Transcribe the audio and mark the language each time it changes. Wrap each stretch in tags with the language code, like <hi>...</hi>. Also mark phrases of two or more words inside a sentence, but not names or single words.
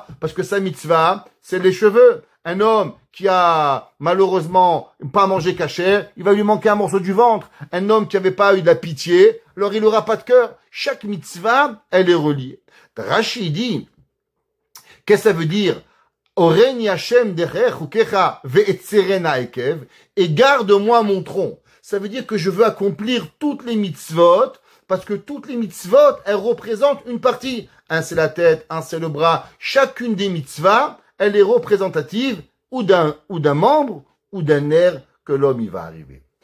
<fr>Parce que sa mitzvah, c'est les cheveux. Un homme qui a malheureusement pas mangé cachère, il va lui manquer un morceau du ventre. Un homme qui avait pas eu de la pitié, alors il aura pas de cœur. Chaque mitzvah, elle est reliée. Rashi dit, qu'est-ce que ça veut dire?</fr> <he>הורני השם דרך חקיך ואצרנה עקב,</he> <fr>et garde-moi mon tronc. Ça veut dire que je veux accomplir toutes les mitzvot, parce que toutes les mitzvot, elles représentent une partie. Un c'est la tête, un c'est le bras. Chacune des mitzvahs, elle est représentative ou d'un membre ou d'un nerf que l'homme y va arriver.</fr>